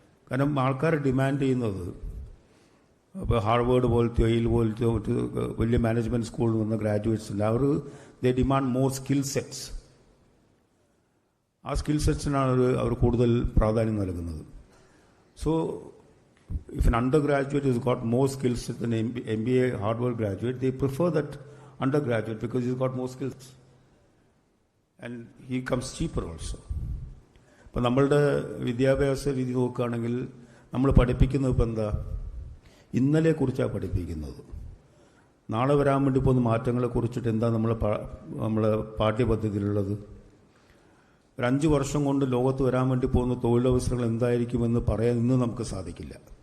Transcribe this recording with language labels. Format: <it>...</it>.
<ml>കാരണം ആൾക്കാർ ഡിമാൻഡ് ചെയ്യുന്നത്, ഇപ്പോൾ ഹാർവേഡ് പോലത്തെയോ യെയിൽ പോലത്തെയോ മറ്റ് വലിയ മാനേജ്മെൻറ്റ് സ്കൂളിൽ നിന്ന് ഗ്രാജുവേറ്റ്സ് ഉണ്ട്. അവർ</ml> <en>They demand more skill sets.</en> <ml>ആ സ്കിൽ സെറ്റ്സിനാണ് അവർ കൂടുതൽ പ്രാധാന്യം നൽകുന്നത്.</ml> <en>So if an undergraduate has got more skills than an MBA Harvard graduate, they prefer that undergraduate because he's got more skills and he comes cheaper also.</en> <ml>അപ്പോൾ നമ്മളുടെ വിദ്യാഭ്യാസ രീതി നോക്കുകയാണെങ്കിൽ നമ്മൾ പഠിപ്പിക്കുന്നത് ഇപ്പോൾ എന്താ, ഇന്നലെക്കുറിച്ചാണ് പഠിപ്പിക്കുന്നത്. നാളെ വരാൻ വേണ്ടി പോകുന്ന മാറ്റങ്ങളെ കുറിച്ചിട്ട് എന്താ നമ്മളെ പാഠ്യപദ്ധതിയിലുള്ളത്? ഒരു 5 വർഷം കൊണ്ട് ലോകത്ത് വരാൻ വേണ്ടി പോകുന്ന തൊഴിലവസരങ്ങൾ എന്തായിരിക്കുമെന്ന് പറയാൻ ഇന്ന് നമുക്ക് സാധിക്കില്ല.</ml>